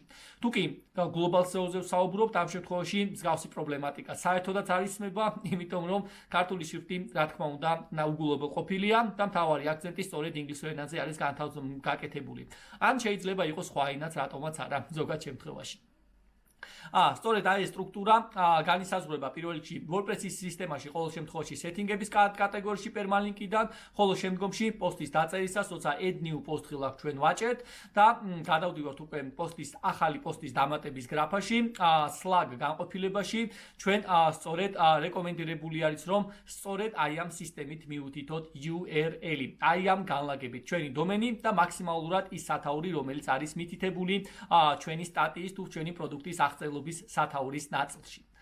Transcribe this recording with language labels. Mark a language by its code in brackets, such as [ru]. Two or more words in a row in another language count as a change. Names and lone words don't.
[ka] თუკი [en] Global SEO- [ka] ზე ვსაუბრობთ, ამ შემთხვევაში მსგავსი პრობლემატიკა საერთოდაც არ ისმება, იმიტომ რომ ქართული შრიფტი, რა თქმა უნდა, უგულებელყოფილია და მთავარი აქცენტი სწორედ ინგლისურ ენაზე არის გაკეთებული. ან შეიძლება იყოს სხვა ენაც, რატომაც არა, ზოგად შემთხვევაში. სწორედ აი ეს სტრუქტურა განისაზღვრება პირველ რიგში WordPress-ის სისტემაში ყოველ შემთხვევაში სეტინგების კატეგორიაში პერმალინკიდან, ხოლო შემდგომში პოსტის დაწერისას, როცა [en] add new post [ka] ღილაკ ჩვენ ვაჭერთ და გადავდივართ უკვე ახალი პოსტის დამატების გრაფაში, Slack განყოფილებაში, ჩვენ სწორედ რეკომენდირებული არის, რომ სწორედ აი ამ სისტემით მივუთითოთ URL-ი, აი ამ განლაგებით ჩვენი დომენი და მაქსიმალურად ის სათაური, რომელიც არის მითითებული ჩვენი სტატიის თუ ჩვენი პროდუქტის აღწერლობის სათაურის ნაწილში.